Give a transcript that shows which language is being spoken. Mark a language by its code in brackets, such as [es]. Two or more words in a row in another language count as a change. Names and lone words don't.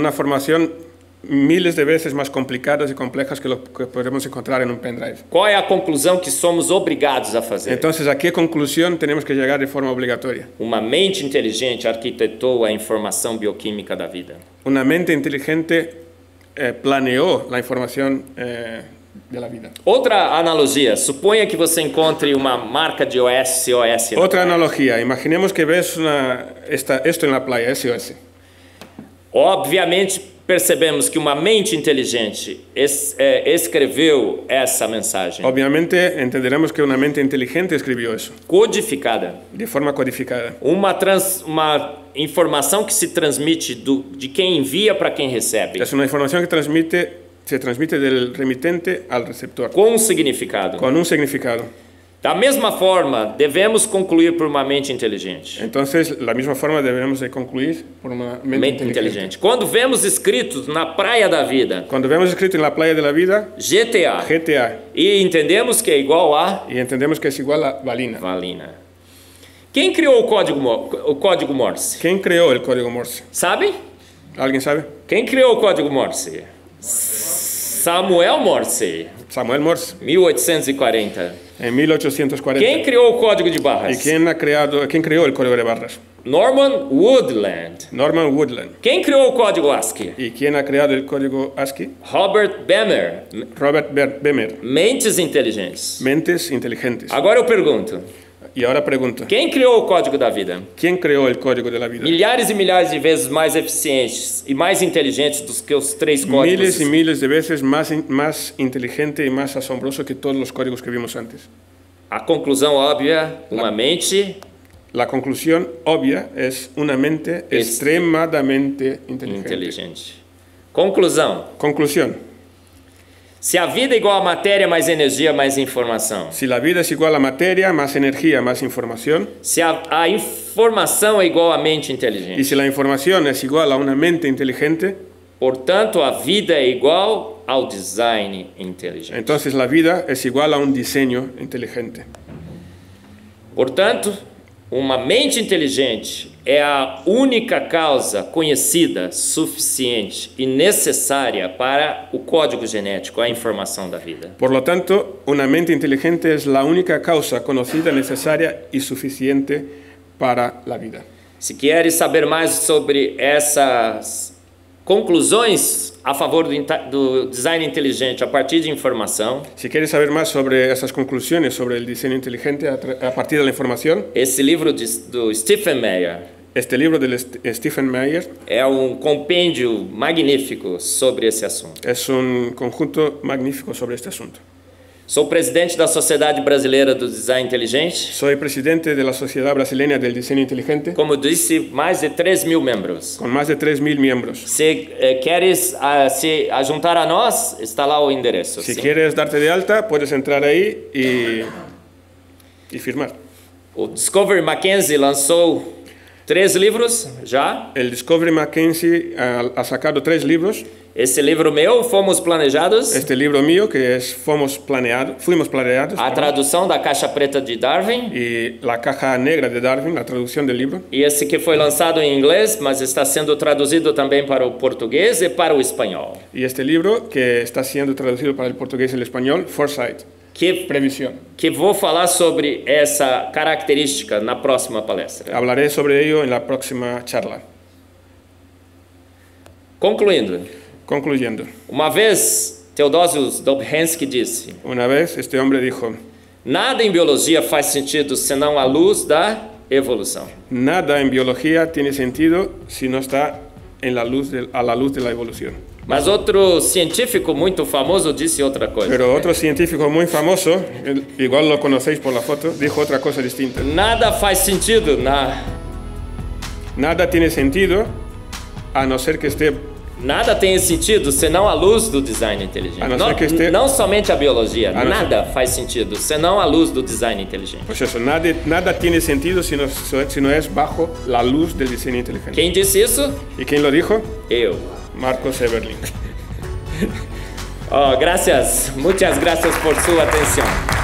[es] con una formación miles de veces más complicadas y complejas que lo que podemos encontrar en un pendrive. [pt] Qual é a conclusão que somos obrigados a fazer? [es] Entonces, ¿a qué conclusión tenemos que llegar de forma obligatoria? [pt] Uma mente inteligente arquitetou a informação bioquímica da vida. [es] Una mente inteligente planeó la información de la vida. [pt] Outra analogia, suponha que você encontre uma marca de SOS. [es] Otra analogía, imaginemos que ves esto en la playa, SOS. [pt] Obviamente, percebemos que uma mente inteligente escreveu essa mensagem. [es] Obviamente entenderemos que una mente inteligente escribió eso, [pt] Codificada. [es] de forma codificada. [pt] Uma informação que se transmite de quem envia para quem recebe. [es] Es una información que se transmite del remitente al receptor, [pt] Com um significado. [es] con un significado. [pt] Da mesma forma, devemos concluir por uma mente inteligente. [es] Entonces, la misma forma debemos de concluir por una mente inteligente. [pt] Quando vemos escritos na praia da vida, [es] Cuando vemos escrito en la playa de la vida, [pt] GTA, [es] GTA, [pt] e entendemos que é igual a [es] y entendemos que es igual a valina. [pt] valina. Quem criou o código Morse? [es] ¿Quién creó el código Morse? [pt] Sabe? [es] ¿Alguien sabe? [pt] Quem criou o código Morse? Samuel Morse, [es] Samuel Morse, [pt] 1840. [es] en 1840. [pt] Quem criou o código de [es] ¿Y [pt] barras? [es] quién creó el código de barras? [pt] Norman Woodland. [es] Norman Woodland. [pt] Quem criou o código ASCII? [es] ¿Y quién ha creado el código ASCII? [pt] Robert Bemer. [es] Robert Bemer. [pt] Mentes inteligentes. [es] Mentes inteligentes. [pt] Agora eu pergunto, [es] Y ahora pregunto, [pt] quem criou o código da vida? [es] ¿quién creó el código de la vida? [pt] Milhares e milhares de vezes mais eficientes e mais inteligentes do que os três códigos. [es] Miles y miles de veces más inteligente y más asombroso que todos los códigos que vimos antes. [pt] A conclusão óbvia, uma mente [es] La conclusión obvia es una mente extremadamente inteligente. [pt] inteligente. Conclusão. [es] Conclusión. [pt] Se a vida é igual a matéria mais energia mais informação. [es] Si la vida es igual a materia, más energía, más información, [pt] Se a informação é igual a mente [es] y [pt] inteligente. [es] si la información es igual a una mente inteligente, [pt] Portanto, a vida é igual ao design inteligente. [es] entonces la vida es igual a un diseño inteligente. [pt] Portanto, uma mente inteligente é a única causa conhecida, suficiente e necessária para o código genético, a informação da vida. [es] Por lo tanto, una mente inteligente es la única causa conocida, necesaria y suficiente para la vida. [pt] Se queres saber mais sobre essas conclusões a favor do design inteligente a partir de informação, [es] Si quieres saber más sobre esas conclusiones sobre el diseño inteligente a partir de la información, [pt] esse livro do Stephen Meyer [es] este libro de Stephen Meyer [pt] é compêndio magnífico sobre esse assunto. [es] es un conjunto magnífico sobre este asunto. [pt] Sou presidente da Sociedade Brasileira do Design Inteligente. [es] Soy presidente de la Sociedad Brasileña del Diseño Inteligente, [pt] Como disse, mais de 3.000 membros. [es] con más de 3.000 miembros. [pt] Se queres se juntar a nós, está lá o endereço. [es] Si [pt] sim? [es] quieres darte de alta, puedes entrar ahí y firmar. [pt] O Discovery Mackenzie lançou 3 livros já. [es] El Discovery Mackenzie ha sacado 3 libros. [pt] Esse livro meu, Fomos Planejados. [es] Este libro mío, que es Fuimos Planeados, [pt] A tradução da Caixa Preta de Darwin. [es] y La Caja Negra de Darwin, la traducción del libro. [pt] E esse que foi lançado em inglês, mas está sendo traduzido também para o português e para o espanhol. [es] Y este libro, que está siendo traducido para el portugués y el español, Foresight, Previsión. [pt] Que vou falar sobre essa característica na próxima palestra. [es] Hablaré sobre ello en la próxima charla. Concluyendo, [pt] Uma vez, Theodosius Dobzhansky disse: [es] una vez este hombre dijo, [pt] nada em biologia faz sentido senão a luz da evolução. [es] nada en biología tiene sentido si no está a la luz de la evolución. [pt] Mas outro científico muito famoso disse outra coisa. [es] Pero otro científico muy famoso, igual lo conocéis por la foto, dijo otra cosa distinta. [pt] Nada faz sentido [es] Nada tiene sentido a no ser que esté [pt] Nada tem sentido senão a luz do design inteligente. A não ser que este- Não somente a biologia, A não nada faz sentido senão a luz do design inteligente. [es] Pues eso, nada tiene sentido si no es bajo la luz del diseño inteligente. [pt] Quem disse isso? [es] ¿Y quién lo dijo? [pt] Eu. Marcos Eberlin. [es] Gracias. Muchas gracias por su atención.